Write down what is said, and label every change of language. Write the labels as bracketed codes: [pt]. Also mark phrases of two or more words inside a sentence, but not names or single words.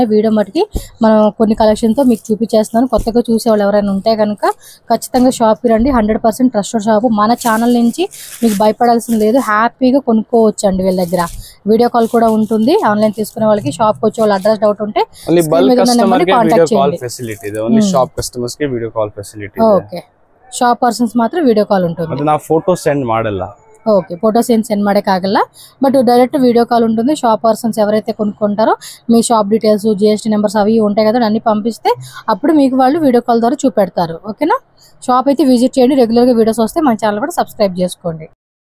[te] వీడియో మటుకి మనం కొన్ని కలెక్షన్తో మీకు చూపించేస్తున్నాను. కొత్తగా చూసేవాళ్ళు ఎవరైనా ఉంటే కనుక ఖచ్చితంగా షాప్కి రండి. 100% [en] trusted shop. [te] మన ఛానల్ నుంచి మీకు భయపడాల్సిన లేదు, హ్యాపీగా కొనుక్కోవచ్చు అండి వీళ్ళ దగ్గర. [en] video call [te] కూడా ఉంటుంది. ఆన్లైన్ తీసుకునే వాళ్ళకి, షాప్కి వచ్చే వాళ్ళ [en] address doubt [te] ఉంటే కాంటాక్ట్ చేయండి. ఓకే, [en] shop persons [kn] ಮಾತ್ರ [en] video call [kn] ఉంటుంది. ಅದು ನಾವು [en] photo send [kn] ಮಾಡಲ್ಲ. [te] ఓకే, ఫోటోస్ ఏం సెండ్ ಮಾಡಕ್ಕಾಗಲ್ಲ, [en] but direct video call [te] ఉంటుంది. [en] shop persons [te] ఎవరైతే కొనుక్కుంటారో మీ [en] shop details, GST numbers [te] అవి ఉంటాయి కదా, అన్ని పంపిస్తే అప్పుడు మీకు వాళ్ళు [en] video call [te] ద్వారా చూపెడతారు. ఓకేనా, షాప్ అయితే విజిట్ చేయండి. రెగ్యులర్గా వీడియోస్ వస్తే మన ఛానల్ కూడా సబ్స్క్రైబ్ చేసుకోండి.